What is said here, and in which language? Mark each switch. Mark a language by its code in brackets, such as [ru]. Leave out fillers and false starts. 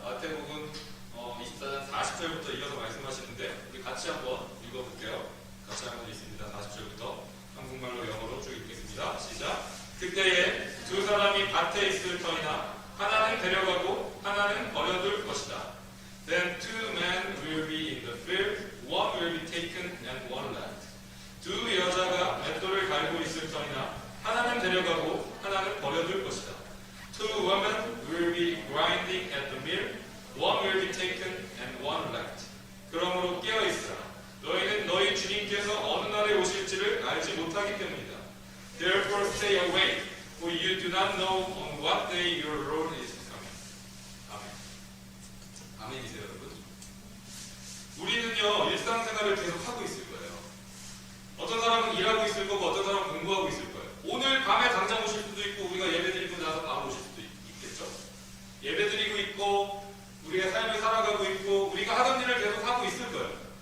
[ko] 마태복음 24장 40절부터 이어서 말씀하시는데 우리 같이 한번 읽어볼게요. 같이 한번 읽습니다. 40절부터 한국말로 영어로 쭉 읽겠습니다. 시작. 그때에 두 사람이 밭에 있을 터이나 하나는 데려가고 하나는 버려둘 것이다. [en] Then two men will be in the field, one will be taken and one left. [ko] 두 여자가 맷돌을 갈고 있을 터이나 하나는 데려가고 하나는 버려둘 것이다. [en] Two women will be grinding at the mill, one will be taken and one left. [ko] 그러므로 깨어 있으라. 너희는 너희 주님께서 어느 날에 오실지를 알지 못하기 때문이다. [en] Therefore stay awake, for you do not know on what day your Lord is coming. [ko] 아멘. 아멘이세요, 여러분? 우리는요, 일상생활을 계속 하고 있을 거예요. 어떤 사람은 일하고 있을 거고 어떤 사람은 공부하고 있을 거예요. 오늘 밤에 당장 오실 수도 있고 우리가 예배드리고 나서 바로 오실 수도 있겠죠. 예배드리고 있고 우리의 삶을 살아가고 있고 우리가 하던 일을 계속 하고 있을 거예요.